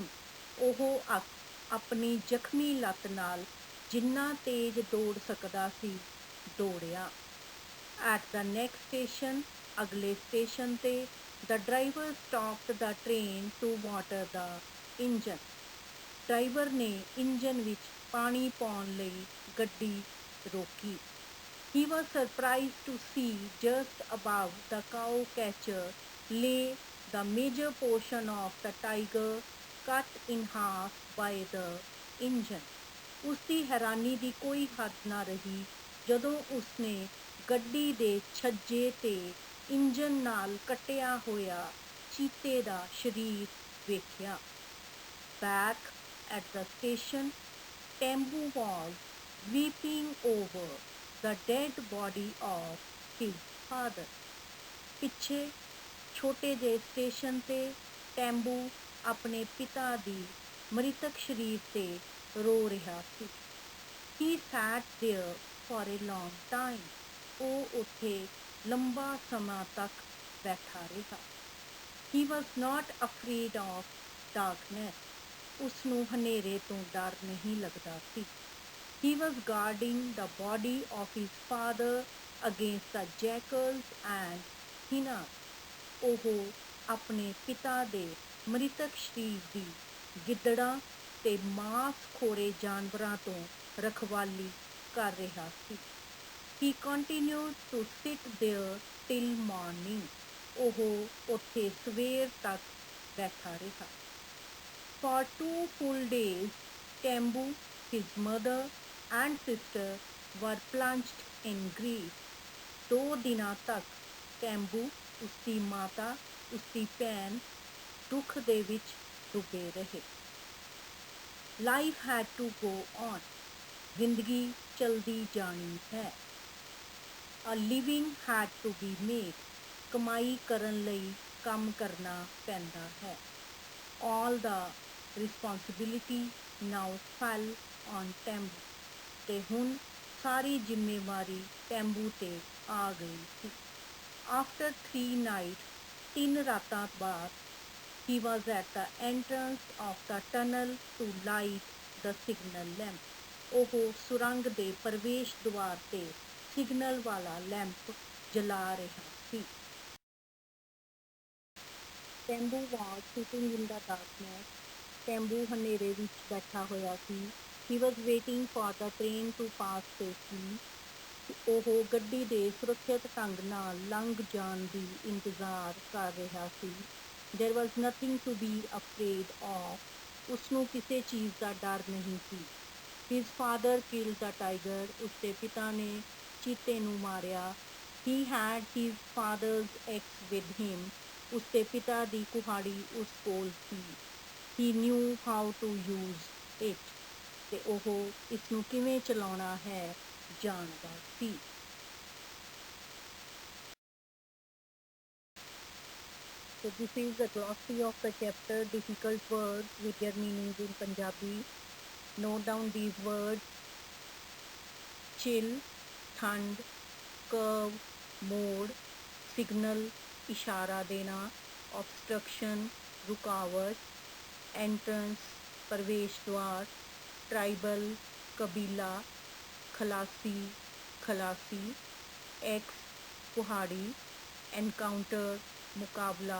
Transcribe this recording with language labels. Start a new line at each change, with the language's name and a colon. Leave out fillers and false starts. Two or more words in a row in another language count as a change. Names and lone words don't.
Punjabi: ਉਹ ਆਪਣੀ ਜ਼ਖਮੀ ਲੱਤ ਨਾਲ ਜਿੰਨਾ ਤੇਜ਼ ਦੌੜ ਸਕਦਾ ਸੀ ਦੌੜਿਆ।
English: at the next station,
Punjabi: ਅਗਲੇ ਸਟੇਸ਼ਨ ਤੇ,
English: the driver stopped the train to water the engine.
Punjabi: ਡਰਾਈਵਰ ਨੇ ਇੰਜਨ ਵਿੱਚ ਪਾਣੀ ਪਾਉਣ ਲਈ ਗੱਡੀ ਰੋਕੀ।
English: He was surprised to see just above the cow catcher lay the major portion of the tiger cut in half by the engine.
Punjabi: ਉਸਦੀ ਹੈਰਾਨੀ ਦੀ ਕੋਈ ਹੱਦ ਨਾ ਰਹੀ ਜਦੋਂ ਉਸਨੇ ਗੱਡੀ ਦੇ ਛੱਜੇ ਤੇ ਇੰਜਨ ਨਾਲ ਕੱਟਿਆ ਹੋਇਆ ਚੀਤੇ ਦਾ ਸਰੀਰ ਵੇਖਿਆ।
English: Back at the station, Tembu was weeping over the dead body of his father.
Punjabi: ਪਿੱਛੇ ਛੋਟੇ ਜਿਹੇ ਸਟੇਸ਼ਨ ਤੇ ਟੈਂਬੂ ਆਪਣੇ ਪਿਤਾ ਦੀ ਮ੍ਰਿਤਕ ਸਰੀਰ ਤੇ ਰੋ ਰਿਹਾ ਸੀ।
English: He sat there for a long time.
Punjabi: ਉਹ ਉੱਥੇ ਲੰਬਾ ਸਮਾਂ ਤੱਕ ਬੈਠਾ ਰਿਹਾ।
English: He was not afraid of darkness.
Punjabi: ਉਸਨੂੰ ਹਨੇਰੇ ਤੋਂ ਡਰ ਨਹੀਂ ਲੱਗਦਾ ਸੀ।
English: He was guarding the body of his father against the jackals and hyenas.
Punjabi: ਉਹ ਆਪਣੇ ਪਿਤਾ ਦੇ ਮ੍ਰਿਤਕ ਸਰੀਰ ਦੀ ਗਿੱਦੜਾਂ ਤੇ ਮਾਂਸਖੋਰੇ ਜਾਨਵਰਾਂ ਤੋਂ ਰਖਵਾਲੀ ਕਰ ਰਿਹਾ ਸੀ।
English: He continued to sit there till morning.
Punjabi: ਉਹ ਉੱਥੇ ਸਵੇਰ ਤੱਕ ਬੈਠਾ ਰਿਹਾ।
English: For 2 full days, Tembu, his mother and sister were plunged in grief.
Punjabi: 2 ਦਿਨਾਂ ਤੱਕ ਟੈਂਬੂ, ਉਸਦੀ ਮਾਤਾ, ਉਸਦੀ ਭੈਣ ਦੁੱਖ ਦੇ ਵਿੱਚ ਡੁੱਬੇ ਰਹੇ।
English: Life had to go on.
Punjabi: ਜ਼ਿੰਦਗੀ ਚਲਦੀ ਜਾਣੀ ਹੈ।
English: A living had to be made.
Punjabi: ਕਮਾਈ ਕਰਨ ਲਈ ਕੰਮ ਕਰਨਾ ਪੈਂਦਾ ਹੈ।
English: All the responsibility now fell on Tembu.
Punjabi: ਤੇ ਹੁਣ ਸਾਰੀ ਜ਼ਿੰਮੇਵਾਰੀ ਟੈਂਬੂ ਤੇ ਆ ਗਈ ਸੀ।
English: After 3 nights,
Punjabi: 3 ਰਾਤਾਂ ਬਾਅਦ,
English: he was at the entrance of the tunnel to light the signal lamp.
Punjabi: ਉਹ ਸੁਰੰਗ ਦੇ ਪ੍ਰਵੇਸ਼ ਦੁਆਰ ਤੇ ਸਿਗਨਲ ਵਾਲਾ ਲੈਂਪ ਜਲਾ ਰਿਹਾ ਸੀ।
English: ਟੈਂਬੂ was sitting in the darkness.
Punjabi: ਟੈਂਬੂ ਹਨੇਰੇ ਵਿੱਚ ਬੈਠਾ ਹੋਇਆ ਸੀ।
English: He was waiting for the train to pass safely.
Punjabi: ਉਹ ਗੱਡੀ ਦੇ ਸੁਰੱਖਿਅਤ ਢੰਗ ਨਾਲ ਲੰਘ ਜਾਣ ਦੀ ਇੰਤਜ਼ਾਰ ਕਰ ਰਿਹਾ ਸੀ।
English: There was nothing to be afraid of.
Punjabi: ਉਸਨੂੰ ਕਿਸੇ ਚੀਜ਼ ਦਾ ਡਰ ਨਹੀਂ ਸੀ।
English: His father killed the tiger.
Punjabi: ਉਸਦੇ ਪਿਤਾ ਨੇ ਚੀਤੇ ਨੂੰ ਮਾਰਿਆ।
English: He had his father's axe with him.
Punjabi: ਉਸਦੇ ਪਿਤਾ ਦੀ ਕੁਹਾੜੀ ਉਸ ਕੋਲ ਸੀ।
English: He knew how to use it.
Punjabi: ਤੇ ਉਹ ਇਸ ਨੂੰ ਕਿਵੇਂ ਚਲਾਉਣਾ ਹੈ ਜਾਣਦਾ ਸੀ।
English: So this is the glossary of the chapter difficult words with their meanings in Punjabi. Note down these words: chill,
Hindi: ठंड, curve, मोड़, signal, इशारा देना, obstruction, रुकावट, entrance, प्रवेश द्वार, ट्राइबल, कबीला, खलासी, खलासी, एक्स, कुहाड़ी, एनकाउंटर, मुकाबला,